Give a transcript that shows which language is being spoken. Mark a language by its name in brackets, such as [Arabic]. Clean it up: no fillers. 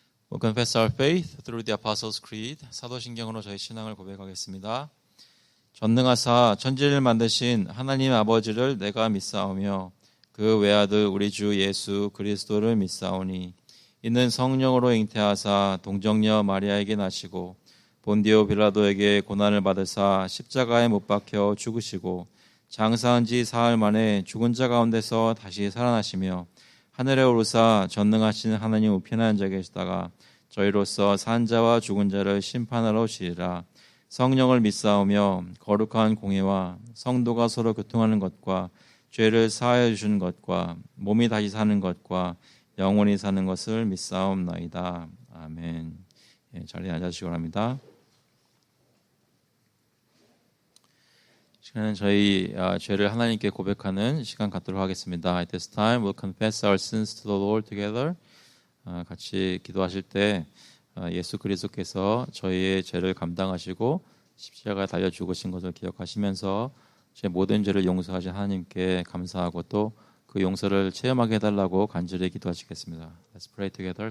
[English] We'll confess our faith through the Apostles' Creed. [Korean] 사도신경으로 저희 신앙을 고백하겠습니다. 전능하사 천지를 만드신 하나님 아버지를 내가 믿사오며 그 외아들 우리 주 예수 그리스도를 믿사오니 이는 성령으로 잉태하사 동정녀 마리아에게 나시고 본디오 빌라도에게 고난을 받으사 십자가에 못 박혀 죽으시고 장사한 지 사흘 만에 죽은 자 가운데서 다시 살아나시며 하늘에 오르사 전능하신 하나님 우편에 앉아 계시다가 저희로서 산 자와 죽은 자를 심판하러 오시리라. 성령을 믿사오며 거룩한 공예와 성도가 서로 교통하는 것과 죄를 사하여 주시는 것과 몸이 다시 사는 것과 영원히 사는 것을 믿사옵나이다. 아멘. 자리에 앉아주시기 바랍니다. 시간은 저희 죄를 하나님께 고백하는 시간 갖도록 하겠습니다. [English] At this time, we'll confess our sins to the Lord together. [Korean] 같이 기도하실 때 예수 그리스도께서 저희의 죄를 감당하시고 십자가에 달려 죽으신 것을 기억하시면서 제 모든 죄를 용서하신 하나님께 감사하고 또 그 용서를 체험하게 해달라고 간절히 기도하시겠습니다. [English] Let's pray together.